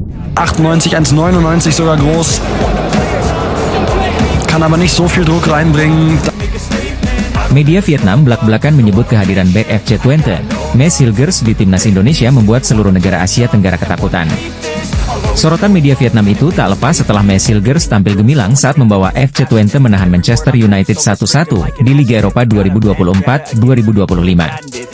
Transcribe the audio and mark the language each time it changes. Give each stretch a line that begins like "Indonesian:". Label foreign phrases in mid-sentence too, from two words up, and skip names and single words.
German: 1,98, 1,99 sogar groß. Kann aber nicht so viel Druck reinbringen.
Indonesian: Media Vietnam belak-belakan menyebut kehadiran bek FC Twente, Maes Hilgers di timnas Indonesia membuat seluruh negara Asia Tenggara ketakutan. Sorotan media Vietnam itu tak lepas setelah Maes Hilgers tampil gemilang saat membawa FC Twente menahan Manchester United 1-1 di Liga Eropa 2024-2025.